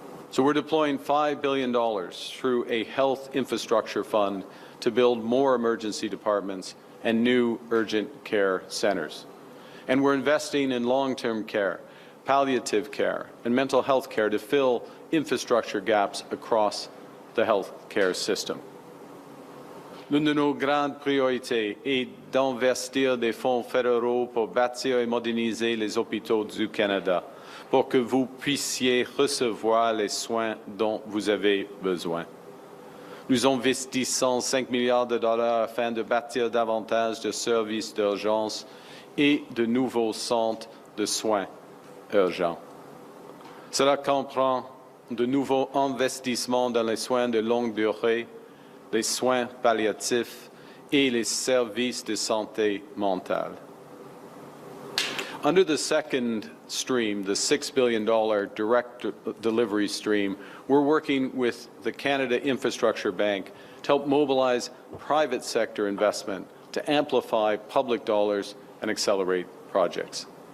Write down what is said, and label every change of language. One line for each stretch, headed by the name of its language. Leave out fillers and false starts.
English: So we're deploying $5 billion through a health infrastructure fund to build more emergency departments and new urgent care centers. And we're investing in long-term care, palliative care, and mental health care to fill infrastructure gaps across the health care system.
French: L'une de nos grandes priorités est d'investir des fonds fédéraux pour bâtir et moderniser les hôpitaux du Canada, pour que vous puissiez recevoir les soins dont vous avez besoin. Nous investissons 5 milliards de dollars afin de bâtir davantage de services d'urgence et de nouveaux centres de soins urgents. Cela comprend de nouveaux investissements dans les soins de longue durée, les soins palliatifs et les services de santé mentale.
English: Under the second stream, the $6 billion direct delivery stream, we're working with the Canada Infrastructure Bank to help mobilize private sector investment to amplify public dollars and accelerate projects.